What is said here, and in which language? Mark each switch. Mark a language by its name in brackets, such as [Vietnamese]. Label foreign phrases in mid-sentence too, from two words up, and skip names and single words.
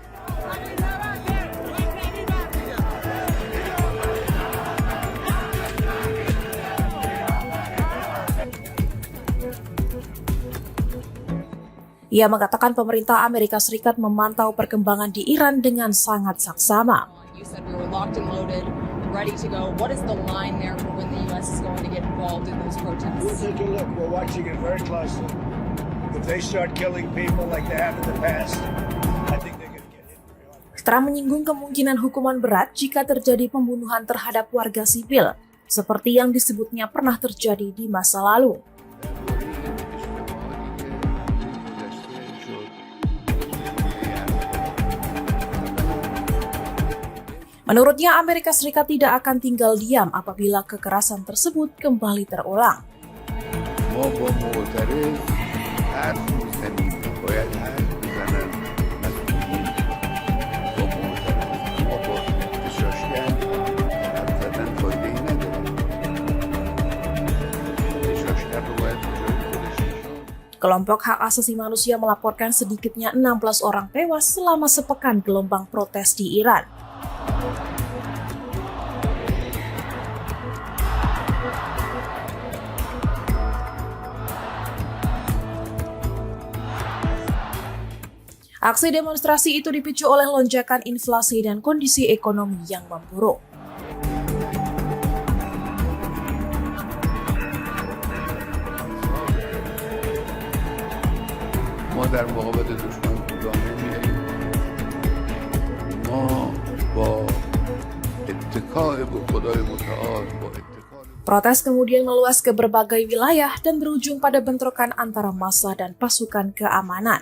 [Indonesian] Ia mengatakan pemerintah Amerika Serikat memantau perkembangan di Iran dengan sangat saksama. [English] You said we were locked and loaded, ready to go. What is the line there for when the U.S. is going to get involved in those We'll protests? take a look. We're watching it very closely. If they start killing people like they have in the past, I think they're going to get hit very hard. [Indonesian] Trump menyinggung kemungkinan hukuman berat jika terjadi pembunuhan terhadap warga sipil, seperti yang disebutnya pernah terjadi di masa lalu. Menurutnya, Amerika Serikat tidak akan tinggal diam apabila kekerasan tersebut kembali terulang. [Persian] ما با معترض حرف میزنیم باید حرف بزنن مسئولین با معترض ما با احتجاجگر حرف زدن فایده ای نداره احتجاجگر رو باید به جای خودش نشون. [Indonesian] Kelompok hak asasi manusia melaporkan sedikitnya 16 orang tewas selama sepekan gelombang protes di Iran. Aksi demonstrasi itu dipicu oleh lonjakan inflasi dan kondisi ekonomi yang memburuk. [Persian] ما در مقابل دشمن کوتاه نمیاییم ما با اتکاء به خدای متعال با اتکاء [Indonesian] Protes kemudian meluas ke berbagai wilayah dan berujung pada bentrokan antara massa dan pasukan keamanan.